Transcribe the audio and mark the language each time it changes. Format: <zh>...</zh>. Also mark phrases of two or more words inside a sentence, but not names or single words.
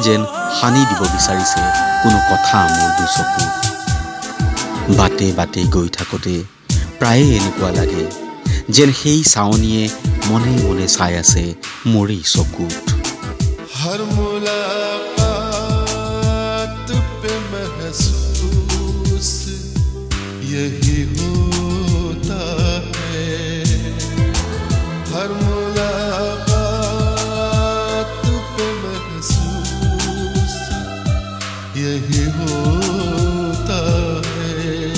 <as>যেন সানি দিব বিচাৰিছে কোনো কথা মোৰ দুচকুত বাটে বাটে গৈ থাকোঁতে প্ৰায়ে এনেকুৱা লাগে যেন সেই চাৱনিয়ে মনে মনে চাই আছে মোৰেই চকুত</as> <hi>हर मुलाकात पे महसूस यही होता है हर मुलाकात पे महसूस यही होता है</hi>